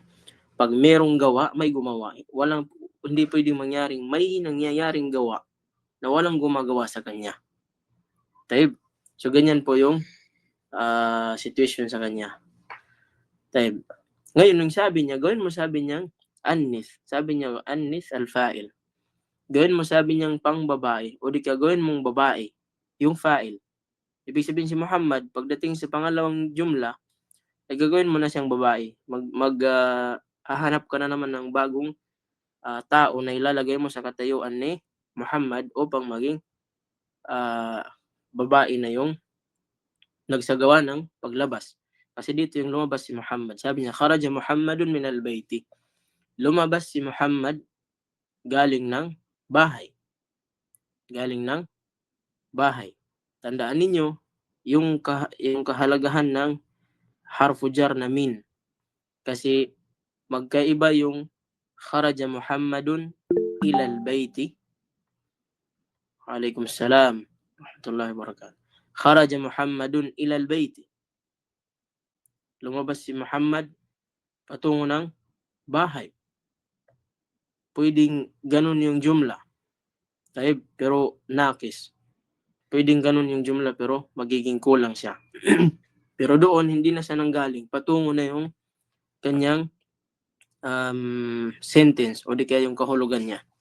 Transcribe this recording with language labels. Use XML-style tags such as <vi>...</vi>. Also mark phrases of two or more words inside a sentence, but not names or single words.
<tl>Pag merong gawa, may gumawa. Hindi pwedeng mangyaring may nangyayaring gawa na walang gumagawa sa kanya. Taib. So, ganyan po yung situation sa kanya. Taib. Ngayon, nung sabi niya, gawin mo sabi niyang annis. Sabi niya,</tl> <ar>أنث الفاعل.</ar> <tl>Gawin mo sabi niyang pang babae o di ka gawin mong babae yung fa'il. Ibig sabihin si Muhammad, pagdating sa pangalawang jumla, ay gagawin mo na siyang babae. Hahanap ka na naman ng bagong tao na ilalagay mo sa katayuan ni Muhammad upang maging babae na yung nagsagawa ng paglabas. Kasi dito yung lumabas si Muhammad. Sabi niya,</tl> <ar>خرج محمد من البيت.</ar> <tl>Lumabas si Muhammad galing ng bahay. Galing ng bahay. Tandaan ninyo yung kahalagahan ng</tl> <ar>حرف جر</ar> <tl>na min. Kasi magkaiba yung</tl> <ar>خرج محمد إلى البيت. وعليكم السلام ورحمة الله وبركاته. خرج محمد إلى البيت.</ar> <tl>Lumabas si Muhammad patungo ng bahay. Pwedeng ganun yung jumla. Pero nakis. Pwedeng ganun yung jumla pero magiging kulang siya. Pero doon, hindi na siya nanggaling. Patungo na yung kanyang sentence o di kaya yung kahulugan niya.</tl>